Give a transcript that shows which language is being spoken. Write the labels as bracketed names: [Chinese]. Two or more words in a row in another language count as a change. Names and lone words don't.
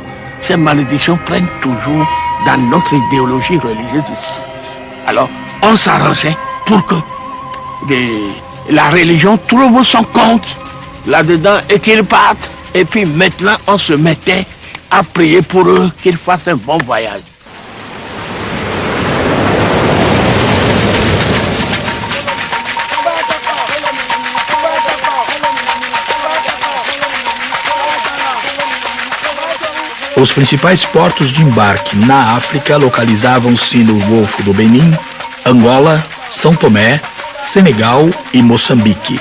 [French] Ces malédictions prennent toujours dans notre idéologie religieuse ici. Alors, on s'arrangeait pour que la religion trouve son compte là-dedans et qu'ils partent. Et puis maintenant, on se mettait à prier pour eux, qu'ils fassent un bon voyage. [Portuguese] Os principais portos de embarque na África localizavam-se no Golfo do Benin, Angola, São Tomé, Senegal e Moçambique.